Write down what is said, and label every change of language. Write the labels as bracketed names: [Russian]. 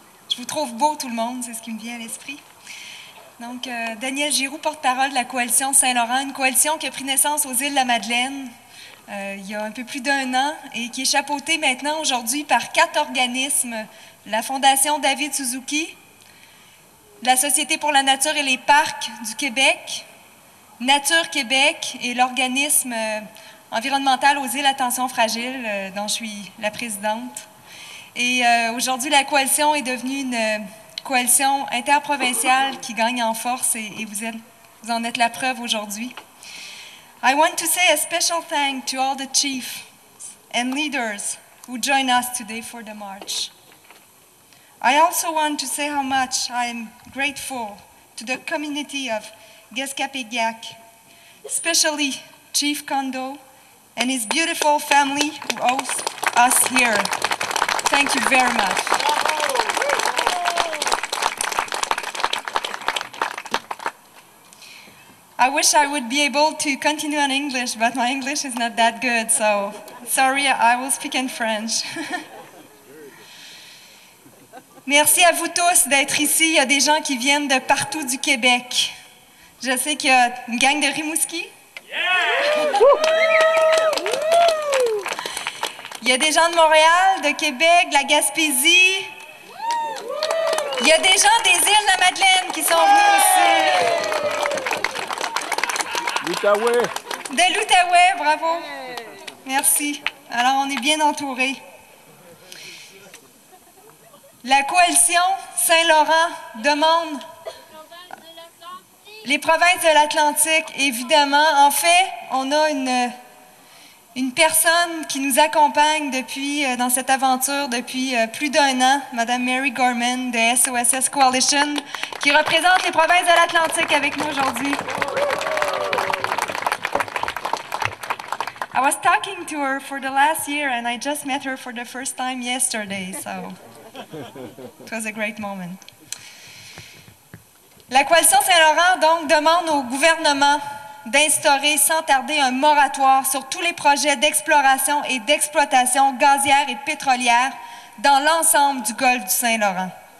[French] Je vous trouve beau, tout le monde, c'est ce qui me vient à l'esprit. Donc, Danielle Giroux, porte-parole de la Coalition Saint-Laurent, une coalition qui a pris naissance aux îles de la Madeleine il y a un peu plus d'1 an et qui est chapeautée maintenant aujourd'hui par 4 organismes, la Fondation David Suzuki, la Société pour la nature et les parcs du Québec, Nature Québec et l'organisme environnemental aux îles Attention Fragile, dont je suis la présidente. Et aujourd'hui, la coalition est devenue une coalition interprovinciale qui gagne en force et vous en êtes la preuve aujourd'hui. [English] I want to say a special thank to all the chiefs and leaders who join us today for the march. I also want to say how much I am grateful to the community of Guescapéguac, especially Chief Kondo and his beautiful family who host us here. Thank you very much. I wish I would be able to continue in English, but my English is not that good, so sorry, I will speak in French. [French] Merci à vous tous d'être ici. Il y a des gens qui viennent de partout du Québec. Je sais qu'il y a une gang de Rimouski. Il y a des gens de Montréal, de Québec, de la Gaspésie. Il y a des gens des îles de la Madeleine qui sont venus aussi. L'Outaouais. De l'Outaouais, bravo. Merci. Alors, on est bien entourés. La coalition Saint-Laurent demande les provinces de l'Atlantique, évidemment. En fait, on a une personne qui nous accompagne dans cette aventure depuis plus d'1 an, Mme Mary Gorman de SOSS Coalition, qui représente les provinces de l'Atlantique avec nous aujourd'hui. [English] I was talking to her for the last year and I just met her for the first time yesterday, so it was a great moment. [French] La Coalition Saint-Laurent, donc, demande au gouvernement d'instaurer sans tarder un moratoire sur tous les projets d'exploration et d'exploitation gazière et pétrolière dans l'ensemble du golfe du Saint-Laurent.